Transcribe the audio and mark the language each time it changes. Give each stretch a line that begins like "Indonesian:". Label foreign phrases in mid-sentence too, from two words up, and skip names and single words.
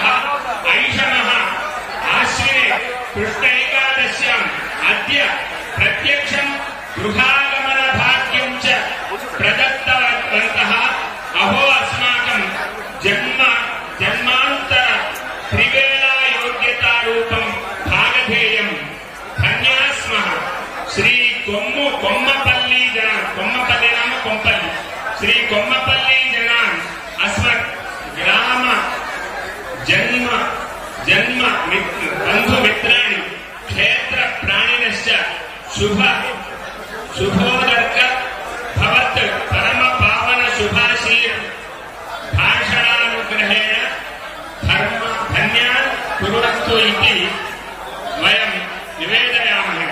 Sanskrit: ऐषमः आश्विने कृष्ण एकादश्याम् अद्य प्रत्यक्षं गृहागमनभाग्यं च प्रदत्तवन्तः। अहो अस्माकं जन्मान्तर त्रिवेला योग्यतारूपं भागधेयं धन्याः स्मः। కొమ్మపల్లి జనాన్ అస్మత్ గ్రామ జన్మ బంధుమిత్రాణి క్షేత్ర ప్రాణినశ్చ శుభోదర్క భవత్ పరమ పావన శుభాశీర్ భాషణానుగ్రహేణ ధన్యాన్ కుర్వంతు ఇతి వయం నివేదయామః.